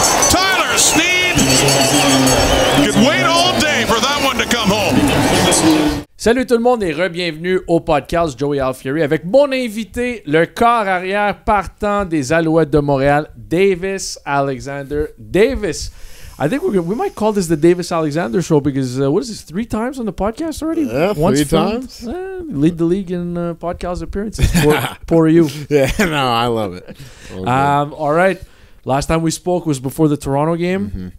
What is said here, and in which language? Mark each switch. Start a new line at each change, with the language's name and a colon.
English: Tyler Snead could wait all day for that one to come home.
French: Salut tout le monde et re-bienvenue au podcast Joey Alfieri avec mon invité, le corps arrière partant des Alouettes de Montréal, Davis Alexander.
English: Davis, I think we might call this the Davis Alexander Show because what is this, 3 times on the podcast already? Yeah, Once 3 filmed. times. Lead the league in podcast appearances. Poor you. Yeah, no, I love it. All right. Last time we spoke was before the Toronto game.